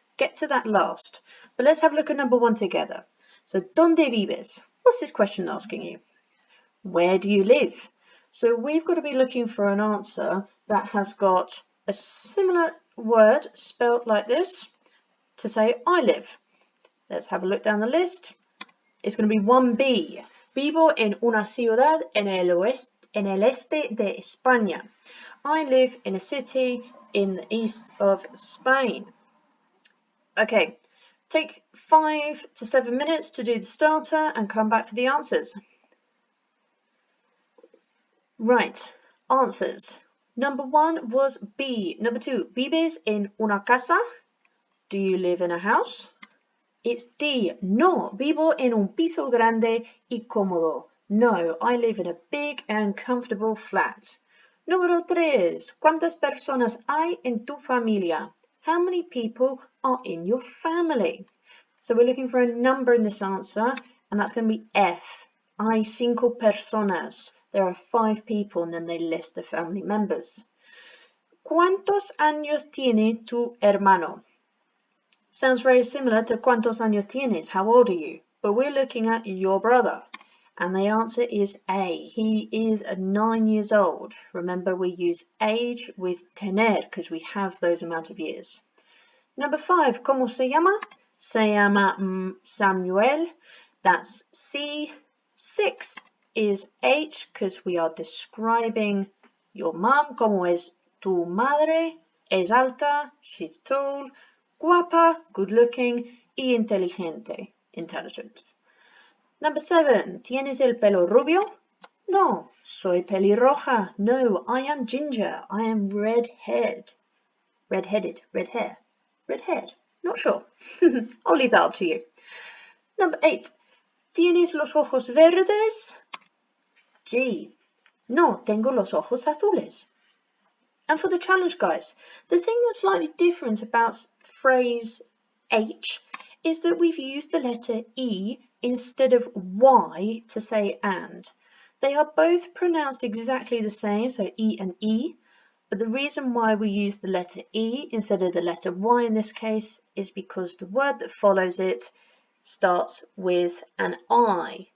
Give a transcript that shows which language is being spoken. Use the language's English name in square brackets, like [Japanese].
[English] Get to that last. But let's have a look at number 1 together. So, [Spanish] ¿dónde vives? [English] What's this question asking you? Where do you live? So we've got to be looking for an answer that has got a similar word spelled like this to say I live. Let's have a look down the list. It's going to be 1B. [Spanish] Vivo en una ciudad en el este de España. [English] I live in a city in the east of Spain. Okay, take 5 to 7 minutes to do the starter and come back for the answers. Right, answers. Number 1 was B. Number 2, [Spanish] ¿vives en una casa? [English] Do you live in a house? It's D. [Spanish] No, vivo en un piso grande y cómodo. [English] No, I live in a big and comfortable flat. [Spanish] Número 3. ¿Cuántas personas hay en tu familia? [English] How many people are in your family? So we're looking for a number in this answer, and that's going to be F. [Spanish] Hay 5 personas. [English] There are 5 people, and then they list the family members. [Spanish] ¿Cuántos años tiene tu hermano? [English] Sounds very similar to [Spanish] ¿cuántos años tienes? [English] How old are you? But we're looking at your brother. And the answer is A. He is 9 years old. Remember, we use age with tener because we have those amount of years. Number 5, [Spanish] ¿cómo se llama? Se llama Samuel. [English] That's C. 6 is H because we are describing your mom. [Spanish] ¿Cómo es tu madre? Es alta. [English] She's tall. [Spanish] Guapa, [English] good looking, [Spanish] y inteligente, intelligent. [English] Number 7, [Spanish] ¿tienes el pelo rubio? No, soy pelirroja. [English] No, I am ginger. I am red-haired. Red-headed, red hair. Red-haired, not sure. I'll leave that up to you. Number 8, [Spanish] ¿tienes los ojos verdes? G. No, tengo los ojos azules. [English] And for the challenge, guys, the thing that's slightly different about phrase H is that we've used the letter E instead of Y to say and. They are both pronounced exactly the same, so E and E, but the reason why we use the letter E instead of the letter Y in this case is because the word that follows it starts with an I.